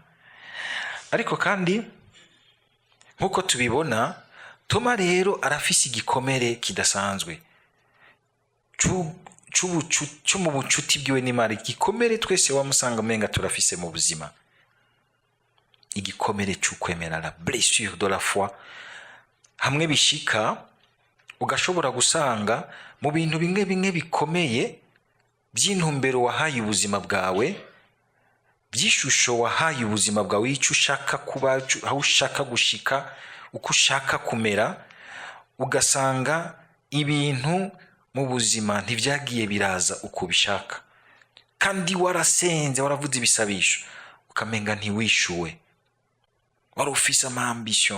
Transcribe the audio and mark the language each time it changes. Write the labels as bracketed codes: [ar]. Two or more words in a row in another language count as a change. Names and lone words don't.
[rn] Ariko kandi nkuko tubibona, Toma rero arafise igikomere kidasanzwe cyo mu bucuti bwiwe n'Imana. Igikomere twese wamusanga menga turafise mu buzima, igikomere cy'ukwemera, [fr] la blessure de la foi. [rn] Hamwe bishika ugashobora gusanga mu bintu bimwe bikomeye by'intumbero wahaye ubuzima bwawe, by'ishusho wahaye ubuzima bwawe, icyo ushaka kuba, aho ushaka gushika, uko ushaka kumera, ugasanga ibintu mu buzima ntivyagiye biraza uko bishaka, kandi warasenze, waravuze ibisabisho, ukamenga ntiwishuwe, wari ufise ambition.